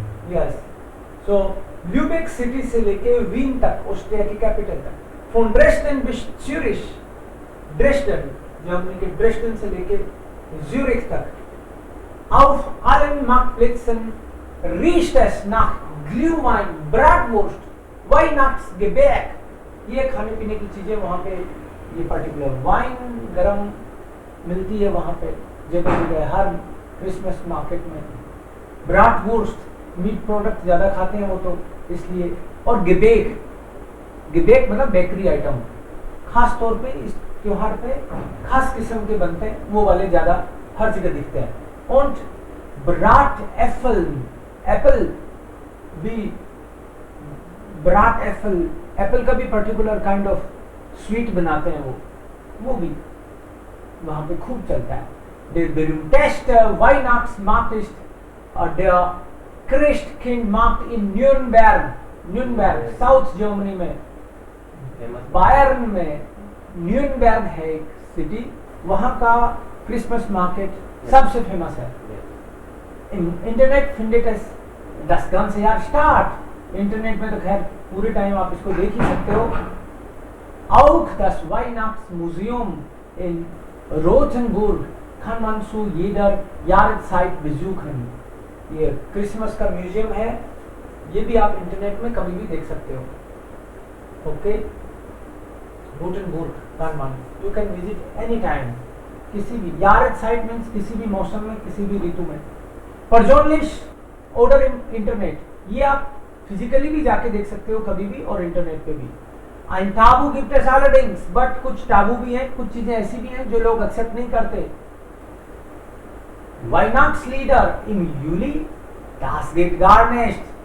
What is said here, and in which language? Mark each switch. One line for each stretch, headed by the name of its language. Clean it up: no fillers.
Hindi: Yes, so Lübeck City से लेके Wien तक, ऑस्ट्रिया की कैपिटल तक. From Dresden bis Zürich, Dresden, Germany के ड्रेस्डन से लेके ज्यूरिख तक.
German: Auf allen Marktplätzen riecht es nach Glühwein, Bratwurst, Weihnachtsgebäck.
Hindi: ये खाने पीने की चीजें वहाँ पे, ये पर्टिकुलर वाइन गरम मिलती है वहाँ पे जगह जगह, हर क्रिसमस मार्केट में. ब्राटवुर्स्ट, मीट प्रोडक्ट ज़्यादा खाते हैं वो तो इसलिए. और गिबेक, गिबेक मतलब बेकरी आइटम, खास तौर पे इस त्योहार पे खास किस्म के बनते हैं, वो वाले ज़्यादा हर जगह दिखते हैं. और ब्राट एप्पल, एप्पल भी, ब्राट एप्पल, एप्पल का भी पर्टिकुलर काइंड ऑफ स्वीट बनाते हैं वो भी वहाँ पे खूब चलता है.
German: Der berühmteste Weihnachtsmarkt ist der Christkindmarkt in Nürnberg.
Hindi: Nürnberg, south Germany में, बायर्न में न्यूरनबर्ग है एक सिटी, वहाँ का क्रिसमस मार्केट सबसे फेमस है.
German: इंटरनेट findet es das ganze Jahr statt.
Hindi: Internet में तो खैर पूरे टाइम आप इसको देख ही सकते हो.
German: Auch das Weihnachtsmuseum in Rothenburg kann man zu jeder Jahreszeit besuchen.
Hindi: ये क्रिसमस का म्यूजियम है, ये भी आप इंटरनेट में कभी भी देख सकते हो. Okay, रोटनबुर्ग
German: kann man,
English: you can visit any time,
Hindi: किसी भी Jahreszeit मीन्स किसी भी मौसम में, किसी भी ऋतु में.
German: Persönlich oder im
Hindi: इंटरनेट, ये आप फिजिकली भी जाके देख सकते हो कभी भी और इंटरनेट पे भी.
German: Ein Tabu gibt es allerdings,
Hindi: but कुछ टाबू भी हैं, कुछ चीजें ऐसी भी हैं जो लोग एक्सेप्ट नहीं करते.
German: Weihnachtslieder im Juli, das geht gar nicht.